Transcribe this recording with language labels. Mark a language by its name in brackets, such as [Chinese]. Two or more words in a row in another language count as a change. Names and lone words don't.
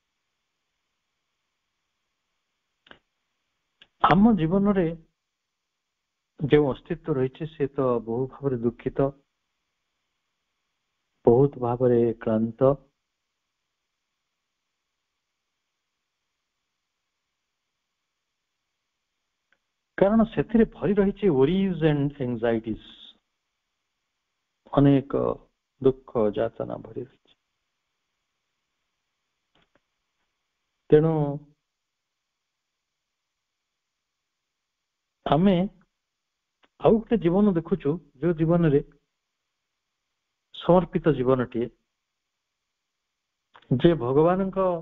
[Odia] ଆମ ଜୀବନରେ ଯେଉଁ ଅସ୍ତିତ୍ୱ ରହିଛି ସେ ତ ବହୁ ଭାବରେ ଦୁଃଖିତ, ବହୁତ ଭାବରେ କ୍ଳାନ୍ତ, କାରଣ ସେଥିରେ ଭରି ରହିଛି [English] worries and anxieties। [Odia] ଅନେକ ଦୁଃଖ ଯାତନା ଭରି ରହିଛି। ତେଣୁ ଆମେ ଆଉ ଗୋଟେ ଜୀବନ ଦେଖୁଛୁ ଯୋଉ ଜୀବନରେ ସମର୍ପିତ ଜୀବନଟିଏ, ଯେ ଭଗବାନଙ୍କ